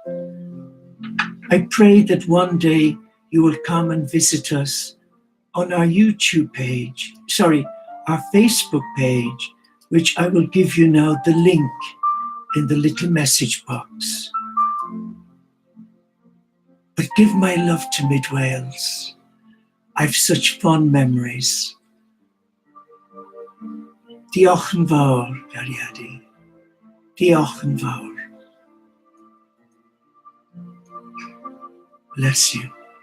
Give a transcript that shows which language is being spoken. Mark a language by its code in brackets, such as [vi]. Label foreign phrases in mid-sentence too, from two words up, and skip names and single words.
[en] I pray that one day you will come and visit us on our YouTube page, our Facebook page, which I will give you now the link in the little message box. But give my love to Mid Wales. I've such fond memories. [cy] Diolch yn fawr, Gariadi. Diolch yn fawr. [en] Bless you.